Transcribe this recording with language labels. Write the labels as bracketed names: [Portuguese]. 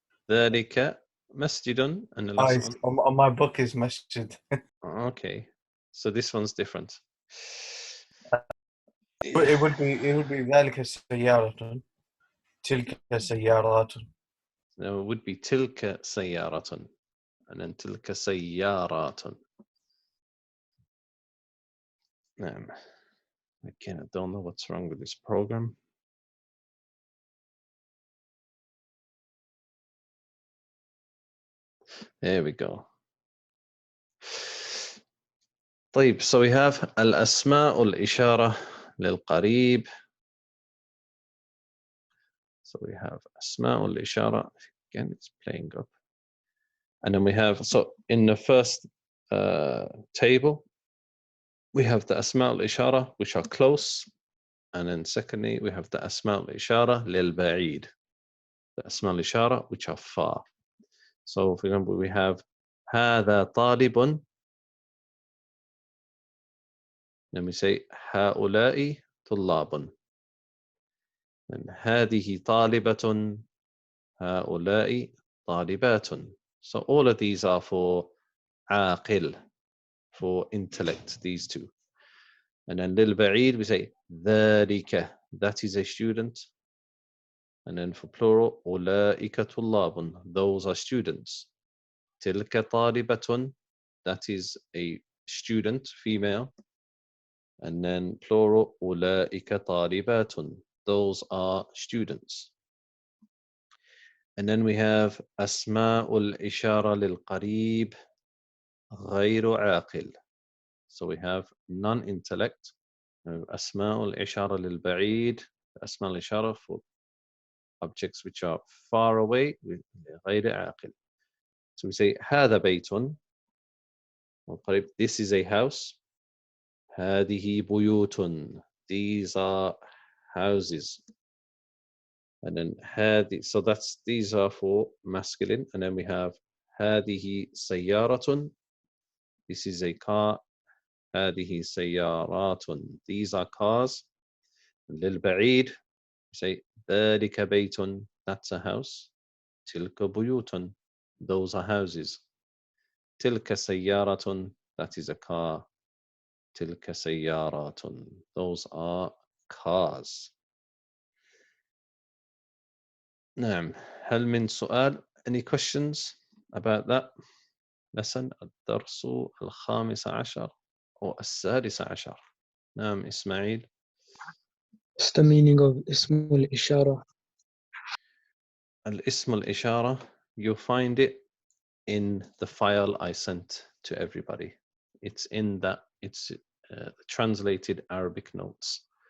[Arabic] ذلك مسجد [English] and the last one. On my book is masjid. Okay, so this one's different. It would be [Arabic] ذلك سيارة، تلك سيارات. [English] No, it would be [Arabic] تلك سيارة [English] and then [Arabic] تلك سيارات. نعم. [English] Again, I don't know what's wrong with this program. There we go. [Arabic] طيب, [English] so we have [Arabic] الأسماء الإشارة للقريب. [English] So we have أسماء الإشارة. Again, it's playing up. And then we have, so in the first table, we have the أسماء الإشارة, which are close. And then secondly, we have the أسماء الإشارة للبعيد. The أسماء الإشارة, which are far. So for example, we have [Arabic] هذا طالب. [English] Then we say [Arabic] هؤلاء طلاب. And هذه طالبة. هؤلاء طالبات. [English] So all of these are for عاقل, for intellect, these two. And then للبعيد we say ذلك, that is a student. And then for plural [Arabic] أولئك طلاب, [English] those are students. [Arabic] تلك طالبة, [English] that is a student, female. And then plural [Arabic] أولئك طالبات, [English] those are students. And then we have أسماء الإشارة للقريب غير عاقل. So we have non-intellect. [Arabic] أسماء الإشارة للبعيد, أسماء الإشارة [English] for objects which are far away, [Arabic] غير عاقل. [English] So we say [Arabic] هذا بيت, [English] this is a house. [Arabic] هذه بيوت, [English] these are houses. And then هذه, so these are for masculine. And then we have [Arabic] هذه سيارة, [English] this is a car. [Arabic] هذه سيارات, [English] these are cars. للبعيد we say [Arabic] ذلك بيت, [English] that's a house. [Arabic] تلك بيوت, [English] those are houses. [Arabic] تلك سيارة, [English] that is a car. [Arabic] تلك سيارات, [English] those are cars. [Arabic] نعم. هل من سؤال? [English] Any questions about that lesson? [Arabic] الدرس الخامس عشر أو السادس عشر. نعم إسماعيل. [English] What's the meaning of اسم الإشارة? الاسم الإشارة, you find it in the file I sent to everybody. It's in that, it's translated Arabic notes.